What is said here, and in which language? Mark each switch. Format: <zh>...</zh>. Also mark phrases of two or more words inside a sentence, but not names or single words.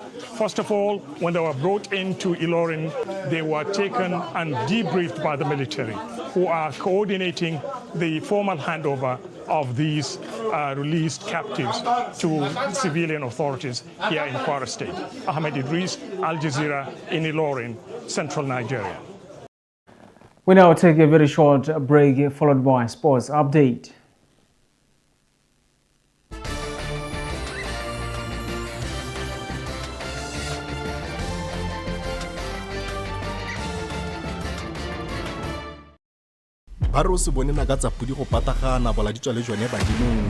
<en>First of all, when they were brought into Ilorin, they were taken and debriefed by the military, who are coordinating the formal handover of these released captives to civilian authorities here in Kwara State. Ahmed Idris, Al Jazeera in Ilorin, central Nigeria. We now take a very short break followed by sports update.</en> <tn>ba re o se bone na ka tsa pudi go patagana bola di tswa le jone badimong</tn>